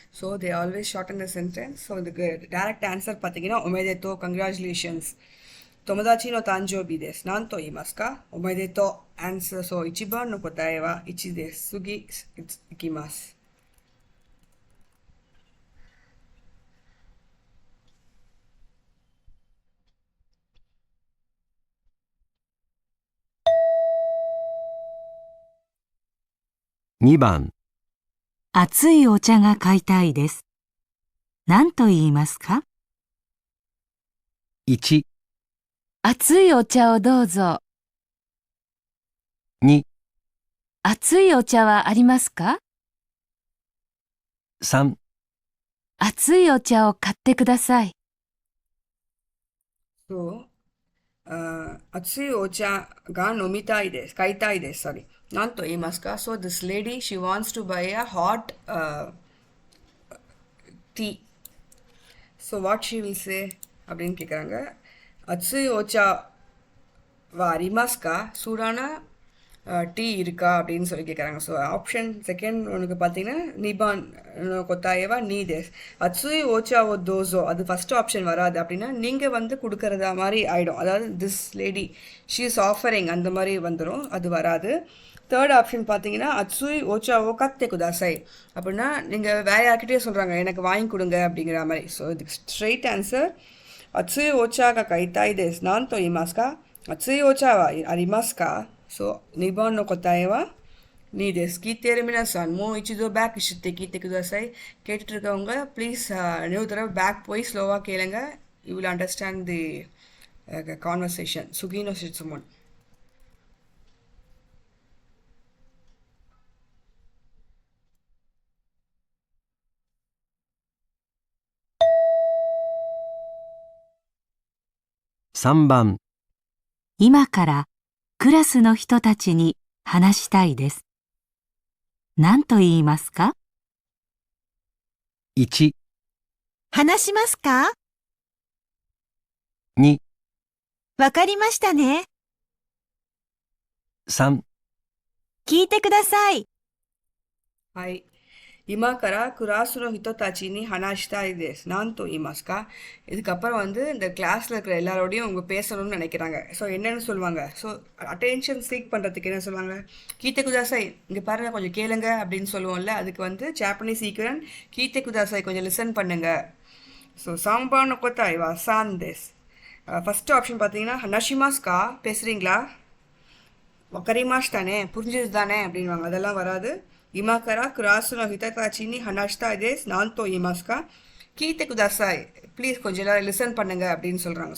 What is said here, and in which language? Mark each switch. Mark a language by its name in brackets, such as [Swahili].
[English] So they always shorten the sentence. So the direct answer [Tamil] பார்த்தீங்கன்னா [Japanese] おめでとう [English] congratulations. [Japanese] 友達の誕生日です。何と言いますか？おめでとう。answer. So 一番の答えは1です。次いきます。 2番、熱いお茶が買いたいです。何と言いますか？ 1、熱いお茶をどうぞ。 2、熱いお茶はありますか？ 3、熱いお茶を買ってください。 So熱いお茶が飲みたいです。買いたいです。Sorry. 何と言いますか？ [English] So this lady, she wants to buy a hot tea. So what she will say? [Tamil] அப்படின்னு கேட்குறாங்க. [Japanese] 熱いお茶はありますか? [Tamil] சூடான tea இருக்கா அப்படின்னு சொல்லி கேட்குறாங்க. So option second உனக்கு பார்த்தீங்கன்னா [Japanese] நிபான் கொத்தாயவா நீ தேஸ். அத்சுய் ஓச்சாவோ தோசோ [Tamil] அது ஃபஸ்ட் ஆப்ஷன் வராது. அப்படின்னா நீங்கள் வந்து கொடுக்கறதா மாதிரி ஆகிடும். அதாவது [English] this lady she is offering [Tamil] அந்த மாதிரி வந்துடும். அது வராது. தேர்ட் ஆப்ஷன் பார்த்தீங்கன்னா [Japanese] அத்சுய் ஓச்சாவோ கத்தே குதாசை [Tamil] அப்படின்னா நீங்கள் வேற யார்கிட்டயே சொல்கிறாங்க எனக்கு வாங்கி கொடுங்க அப்படிங்கிற மாதிரி. ஸோ இதுக்கு ஸ்ட்ரெயிட் ஆன்சர் [Japanese] அத்சுய் ஓச்சாக கைத்தாய் தேஸ் நான் தோ இமாஸ்கா அத்சுய் ஓச்சாவா அரிமாஸ்கா. ஸோ 2番の答えは2です。聞いている皆さんもう一度バックして聞いてください。 [Tamil] கேட்டுட்டு இருக்கவங்க ப்ளீஸ் இன்னொரு தடவை பேக் போய் ஸ்லோவாக கேளுங்க. [English] You will understand the conversation. [Japanese] சுகினோ சிட்சுமோன். 3番、今からクラスの人たちに話したいです。何と言いますか？ 1、話しますか？ 2、わかりましたね。 3、聞いてください。はい。今からクラスの人たちに話したいです。なんと言いますか? [Tamil] இதுக்கப்புறம் வந்து இந்த கிளாஸில் இருக்கிற எல்லாரோடையும் அவங்க பேசணும்னு நினைக்கிறாங்க. ஸோ என்னென்னு சொல்லுவாங்க? ஸோ அட்டென்ஷன் சீக் பண்ணுறதுக்கு என்ன சொல்லுவாங்க? [Japanese] கீத்தே குதாசை [Tamil] இங்கே பாருங்கள் கொஞ்சம் கேளுங்க அப்படின்னு சொல்லுவோம்ல. அதுக்கு வந்து ஜாப்பனீஸ் ஈக்குவலன்ட் [Japanese] கீத்தே குதாசை [Tamil] கொஞ்சம் லிசன் பண்ணுங்க. ஸோ [Japanese] சாம்பான கொத்தாய் வா சாந்தேஸ். [Tamil] ஃபஸ்ட்டு ஆப்ஷன் பார்த்தீங்கன்னா நஷிமாஸ்கா பேசுகிறீங்களா? வக்கரிமாஷ் தானே புரிஞ்சது தானே அப்படின்வாங்க. அதெல்லாம் வராது. [Japanese] 今からクラスの人たちに話したいです。何と言いますか？聞いてください。 [Tamil] ப்ளீஸ் கொஞ்சம் எல்லாரும் லிசன் பண்ணுங்க அப்படின்னு சொல்கிறாங்க.